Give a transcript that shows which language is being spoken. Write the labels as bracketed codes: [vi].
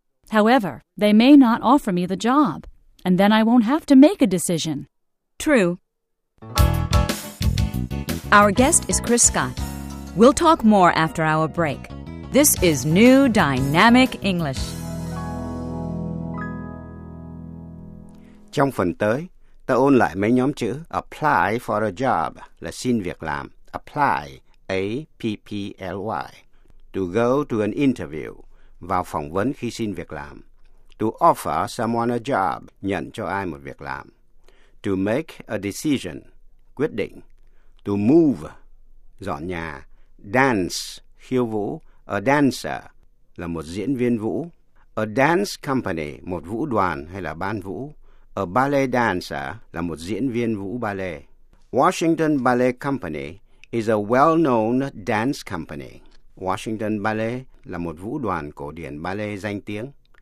[en] However, they may not offer me the job. And then I won't have to make a decision. True. Our guest is Chris Scott. We'll talk more after our break. This is New Dynamic English. [vi] Trong phần tới, ta ôn lại mấy nhóm chữ [en] apply for a job [vi] là xin việc làm, apply, A-P-P-L-Y, [en] to go to an interview, [vi] vào phỏng vấn khi xin việc làm, [en] to offer someone a job, [vi] nhận cho ai một việc làm, [en] to make a decision, [vi] quyết định, to move, dọn nhà, dance, khiêu vũ, a dancer, là một diễn viên vũ, [en] a dance company, [vi] một vũ đoàn hay là ban vũ, [en] a ballet dancer [vi] là một diễn viên vũ ballet. [en] Washington Ballet Company is a well-known dance company. [vi] Washington Ballet là một vũ đoàn cổ điển ballet danh tiếng.